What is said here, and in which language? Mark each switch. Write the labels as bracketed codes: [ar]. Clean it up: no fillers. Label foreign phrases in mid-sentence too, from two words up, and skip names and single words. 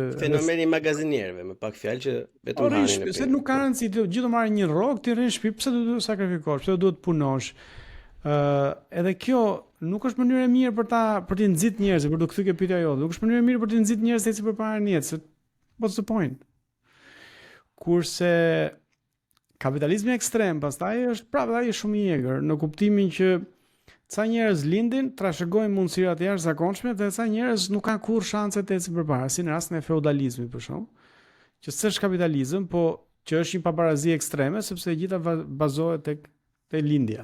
[sq] fenomeni I magazinierëve, me pak fjalë që vetëm hanin. Se nuk ka rëndësi, gjithë do marrin një rrogë, ti rri në shtëpi, pse do të sakrifikosh, pse do të punosh. Edhe kjo nuk është mënyrë e mirë për të nxit njerëz, për të kthyer pyetja jote. Nuk është mënyrë e mirë për të nxit njerëz se si përpara në jetë. [en] What's the point? [sq] Kurse kapitalizmi ekstrem pastaj është prapë ai shumë I egër, në kuptimin që ca njerëz lindin, trashëgojnë mundësira të jashtëzakonshme dhe ca njerëz nuk kanë kurrë shanse të ecin përpara, si në rastin e feudalizmit për shkak, që s'është kapitalizëm, po që është një pabarazi ekstreme sepse e gjitha bazohet tek lindja.